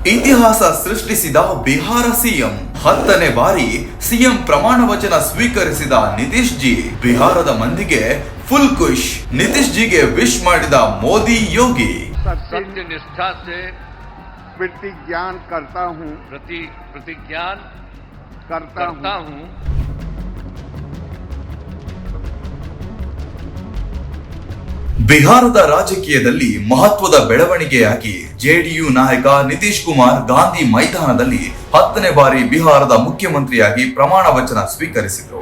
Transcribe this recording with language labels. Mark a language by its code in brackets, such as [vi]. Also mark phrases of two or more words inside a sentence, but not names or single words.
[kn] ಇತಿಹಾಸ ಸೃಷ್ಟಿಸಿದ ಬಿಹಾರ ಸಿಎಂ 10ನೇ ಬಾರಿ ಸಿಎಂ ಪ್ರಮಾಣ ವಚನ ಸ್ವೀಕರಿಸಿದ ನಿತೀಶ್ ಜಿ. ಬಿಹಾರದ ಮಂದಿಗೆ ಫುಲ್ ಖುಷ್. ನಿತೀಶ್ ಜಿಗೆ ವಿಶ್ ಮಾಡಿದ ಮೋದಿ ಯೋಗಿ. [hi] सत्य निष्ठा से प्रतिज्ञान करता हूँ प्रतिज्ञान करता हूँ [kn] ಬಿಹಾರದ ರಾಜಕೀಯದಲ್ಲಿ ಮಹತ್ವದ ಬೆಳವಣಿಗೆಯಾಗಿ ಜೆಡಿಯು ನಾಯಕ ನಿತೀಶ್ ಕುಮಾರ್ ಗಾಂಧಿ ಮೈದಾನದಲ್ಲಿ 10ನೇ ಬಾರಿ ಬಿಹಾರದ ಮುಖ್ಯಮಂತ್ರಿಯಾಗಿ ಪ್ರಮಾಣ ವಚನ ಸ್ವೀಕರಿಸಿದರು.